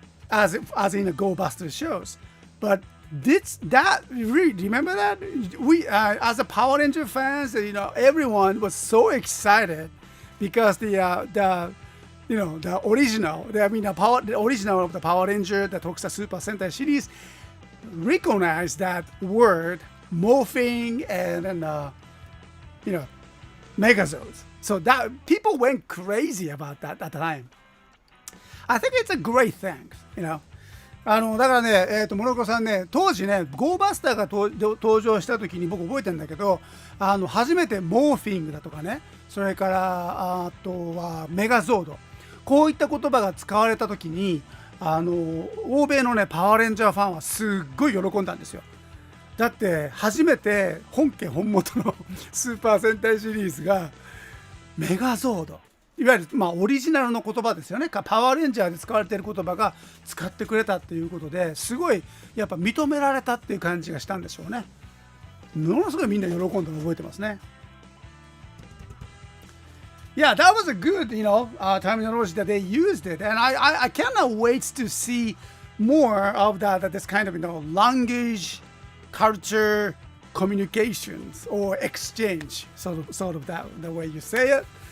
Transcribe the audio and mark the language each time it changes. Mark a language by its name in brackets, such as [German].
[English] As in the GoBuster shows, but that really remember that we as a Power Ranger fans, you know, everyone was so excited because the you know the original, the original of the Power Ranger, the Tokusatsu Super Sentai series, recognize that word morphing and then Megazords. So that people went crazy about that at the time. I think it's a great thing, you know. [Japanese] だからね、モノコさんね、当時ね、ゴーバスターが登場した時に僕覚えてるんだけど、初めてモーフィングだとかね、それからあとはメガゾード、こういった言葉が使われた時に、欧米のね、パワーレンジャーファンはすっごい喜んだんですよ。だって初めて本家本元のスーパー戦隊シリーズがメガゾード、いわゆるオリジナルの言葉ですよね。パワーレンジャーで使われている言葉が使ってくれたっていうことですごいやっぱ認められたっていう感じがしたんでしょうね。ものすごいみんな喜んだの覚えてますね。 [English] Yeah, that was a good, terminology that they used it, and I cannot wait to see more of that. This kind of language, culture, communications or exchange, sort of that the way you say it.